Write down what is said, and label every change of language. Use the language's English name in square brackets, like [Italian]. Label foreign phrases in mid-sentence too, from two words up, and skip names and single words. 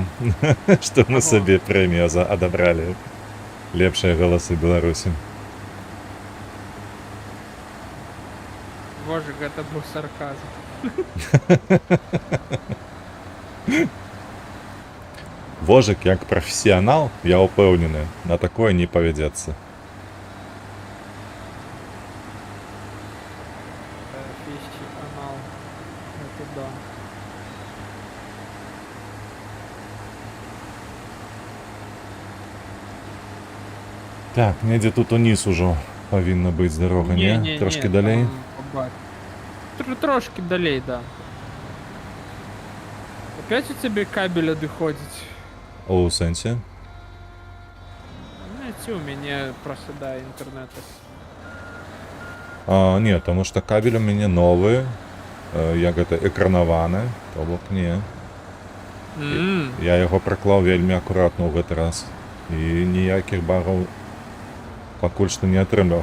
[Russian] Что мы Ага. себе премию одобрали. Лепшие голосы Беларуси. Боже, это был сарказм. [Ukrainian] Вожик, як професіонал, я упевнений, на такое не поведеться. Фищи, анал. [Russian] Это да. [Belarusian] Так, недзе тут униз уже повинна быть дорога, не? Трошки далей? Трошки далей, да. [Russian] Опять у тебя кабель доходит? [Belarusian] У сенсі? [Russian] Знаете, у меня просто, да, интернет. [Ukrainian] А, ні, тому що кабель у мене новий, як это, екранований, то бок ні. Я його приклав вельми акуратно в этот раз. І ніяких багів пакуль що не отримав.